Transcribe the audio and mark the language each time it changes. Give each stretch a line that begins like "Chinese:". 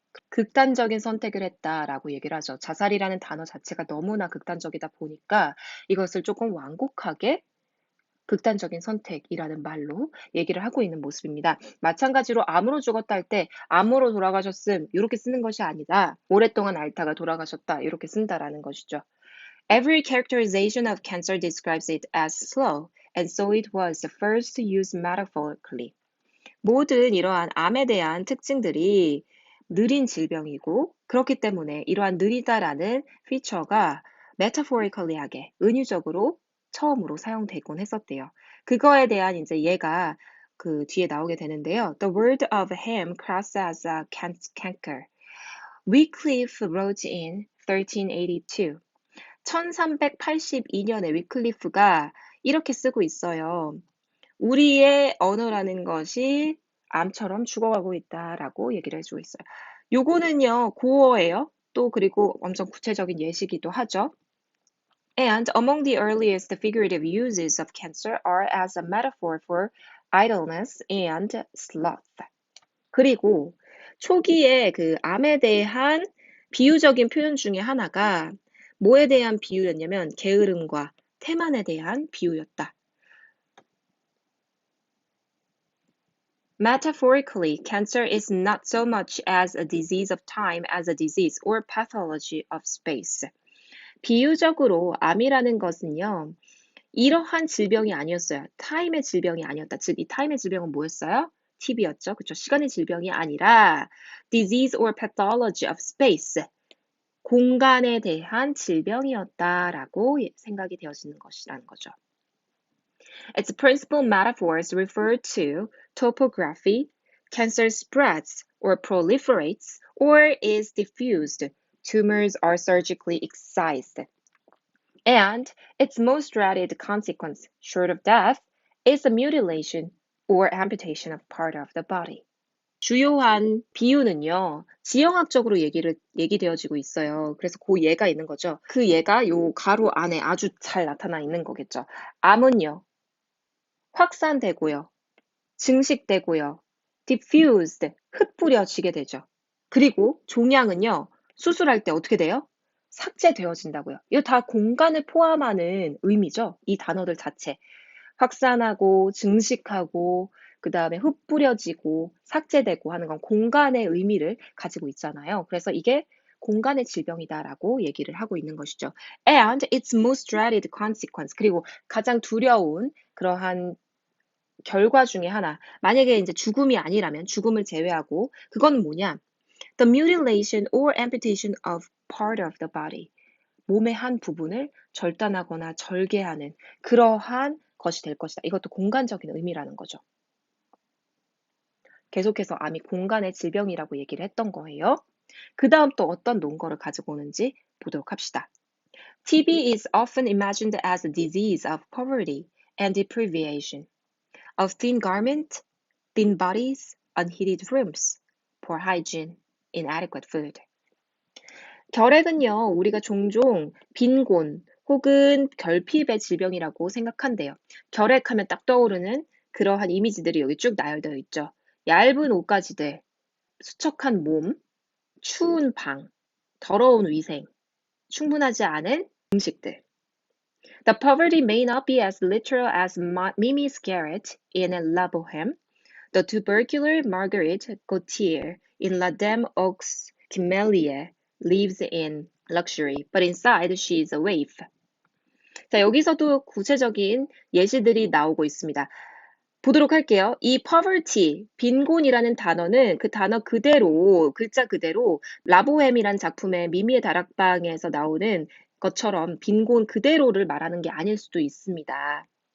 Korean: 극단적인 선택을 했다라고 얘기를 하죠. 자살이라는 단어 자체가 너무나 극단적이다 보니까 이것을 조금 완곡하게 극단적인 선택이라는 말로 얘기를 하고 있는 모습입니다. 마찬가지로 암으로 죽었다 할 때 암으로 돌아가셨음 이렇게 쓰는 것이 아니다. 오랫동안 앓다가 돌아가셨다 이렇게 쓴다라는 것이죠.
English: Every characterization of cancer describes it as slow, and so it was the first to use metaphorically.
Korean: 모든 이러한 암에 대한 특징들이 느린 질병이고 그렇기 때문에 이러한 느리다라는 피처가 metaphorically하게 은유적으로 처음으로 사용되곤 했었대요. 그거에 대한 이제 얘가 그 뒤에 나오게 되는데요.
English: The word of him classed as a canker. Wycliffe wrote in 1382.
Korean: 1382년에 위클리프가 이렇게 쓰고 있어요. 우리의 언어라는 것이 암처럼 죽어가고 있다라고 얘기를 해주고 있어요. 요거는요, 고어예요. 또 그리고 엄청 구체적인 예시기도 하죠.
English: And among the earliest figurative uses of cancer are as a metaphor for idleness and sloth.
Korean: 그리고 초기에 그 암에 대한 비유적인 표현 중에 하나가 뭐에 대한 비유였냐면 게으름과 태만에 대한 비유였다.
English: Metaphorically, cancer is not so much as a disease of time as a disease or pathology of space.
Korean: 비유적으로 암이라는 것은요, 이러한 질병이 아니었어요. 타임의 질병이 아니었다. 즉, 이 타임의 질병은 뭐였어요? TB였죠. 그쵸? 시간의 질병이 아니라
English: disease or pathology of space.
Korean: 공간에 대한 질병이었다라고 생각이 되어지는 것이라는 거죠.
English: Its principal metaphors refer to topography. Cancer spreads or proliferates or is diffused. Tumors are surgically excised. And its most dreaded consequence, short of death, is the mutilation or amputation of part of the body.
Korean: 주요한 비유는요, 지형학적으로 얘기되어지고 있어요. 그래서 그 예가 있는 거죠. 그 예가 요 가로 안에 아주 잘 나타나 있는 거겠죠. 암은요, 확산되고요, 증식되고요, diffused, 흩뿌려지게 되죠. 그리고 종양은요, 수술할 때 어떻게 돼요? 삭제되어진다고요. 이거 다 공간을 포함하는 의미죠. 이 단어들 자체. 확산하고, 증식하고, 그 다음에 흩뿌려지고, 삭제되고 하는 건 공간의 의미를 가지고 있잖아요. 그래서 이게 공간의 질병이다라고 얘기를 하고 있는 것이죠.
English: And its most dreaded consequence.
Korean: 그리고 가장 두려운 그러한 결과 중에 하나. 만약에 이제 죽음이 아니라면, 죽음을 제외하고, 그건 뭐냐?
English: The mutilation or amputation of part of the body.
Korean: 몸의 한 부분을 절단하거나 절개하는 그러한 것이 될 것이다. 이것도 공간적인 의미라는 거죠. 계속해서 암이 공간의 질병이라고 얘기를 했던 거예요. 그 다음 또 어떤 논거를 가지고 오는지 보도록 합시다.
English: TB is often imagined as a disease of poverty and deprivation, of thin garment, thin bodies, unheated rooms, poor hygiene, inadequate food.
Korean: 결핵은요, 우리가 종종 빈곤 혹은 결핍의 질병이라고 생각한대요. 결핵하면 딱 떠오르는 그러한 이미지들이 여기 쭉 나열되어 있죠. 얇은 옷가지들, 수척한 몸, 추운 방, 더러운 위생, 충분하지 않은 음식들.
English: The poverty may not be as literal as Mimi's garret in La Boheme, the tubercular Marguerite Gautier in La Dame aux Camélias lives in luxury, but inside she is a waif.
Korean: 자, 여기서도 구체적인 예시들이 나오고 있습니다. 보도록 할게요. 이 poverty, 빈곤이라는 단어는 그 단어 그대로, 글자 그대로 라보엠이란 작품의 미미의 다락방에서 나오는 것처럼 빈곤 그대로를 말하는 게 아닐 수도 있습니다.